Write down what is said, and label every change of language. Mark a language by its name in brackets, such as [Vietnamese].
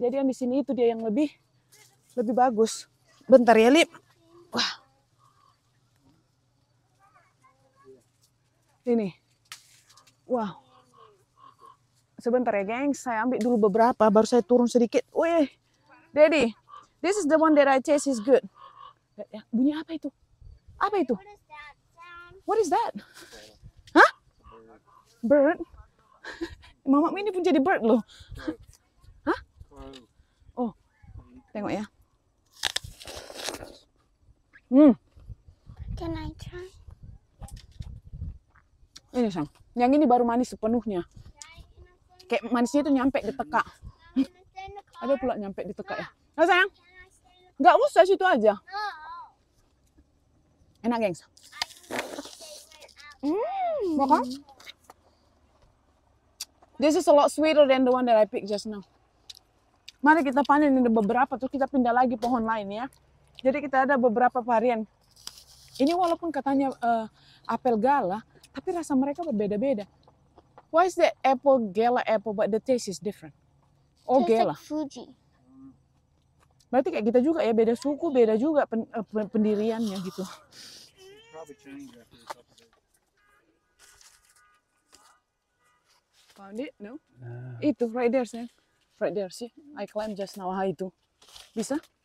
[Indonesian] Jadi yang di sini itu dia yang lebih bagus. Bentar ya, Lip. Wah. Ini. Wow. Sebentar ya, gengs. Saya ambil dulu beberapa baru saya turun sedikit. Wih. [English] Daddy, this is the one that I taste is good. [Indonesian] Ya, bunyi apa itu? Apa itu? [English] What is that? [Indonesian] Hah? Bird? Mama ini pun jadi bird loh. Hah? Oh, tengok ya. [English] Can I try? [Indonesian] Ini sang. Yang ini baru manis sepenuhnya. Kayak manisnya itu nyampe di tekak. Ada pula nyampe di tekak ya. Nah sayang, nggak usah situ aja. Enak gengs. Mau kan? [English] This is a lot sweeter than the one that I picked just now. [Indonesian] Mari kita panen ini beberapa, terus kita pindah lagi pohon lain ya. Jadi kita ada beberapa varian. Ini walaupun katanya apel gala, tapi rasa mereka berbeda-beda. [English] Why is the apple gala apple, but the taste is different? Oh Tastes gala. like Fuji. [Indonesian] Berarti kayak kita juga ya, beda suku, beda juga pendiriannya gitu. [English] Found it? No? Itu, right there, sayang. Right there, see? I climbed just now. Itu. Bisa?